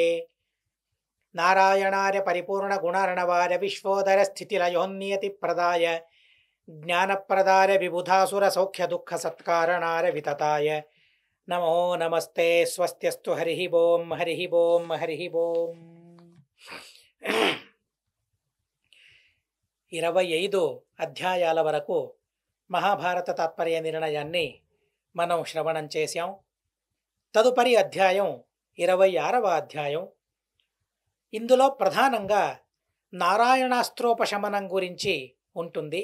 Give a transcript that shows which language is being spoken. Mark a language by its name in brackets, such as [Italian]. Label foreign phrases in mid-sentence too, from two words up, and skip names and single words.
[Sanskrit] नारायणाय परिपूर्णगुणार्णवाय विश्वोदरस्थितिलयोन्नियतिप्रदाय ज्ञानप्रदाय विबुधासुरसौख्यदुःखसत्कारणाय वितताय नमो नमस्ते। स्वस्त्यस्तु हरिः ओं हरिः ओं हरिः ओं। [Telugu] 25 అధ్యాయాల వరకు మహాభారత తాత్పర్య నిర్ణయాన్ని మనం శ్రవణం చేశాం. తదుపరి అధ్యాయం 26వ అధ్యాయం. ఇందులో ప్రధానంగా నారాయణాస్త్రోపశమనం గురించి ఉంటుంది.